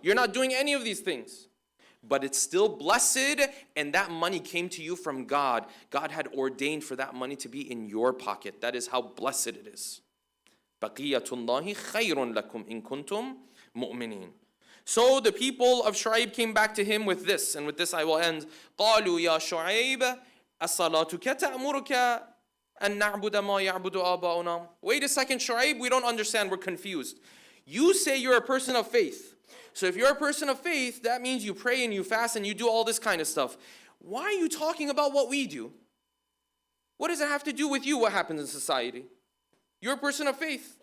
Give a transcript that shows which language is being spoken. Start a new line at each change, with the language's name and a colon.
English: You're not doing any of these things. But it's still blessed, and that money came to you from God. God had ordained for that money to be in your pocket. That is how blessed it is.
Arabic: Baqiyatullahi khayrun lakum in kuntum mu'minin.
English: So the people of Shu'ayb came back to him with this, and with this I will end.
Arabic: قالوا يا شعيب أصلاتك تأمرك أن نعبد ما يعبد آباؤنا.
English: Wait a second, Shu'ayb, we don't understand, we're confused. You say you're a person of faith. So if you're a person of faith, that means you pray and you fast and you do all this kind of stuff. Why are you talking about what we do? What does it have to do with you, what happens in society? You're a person of faith.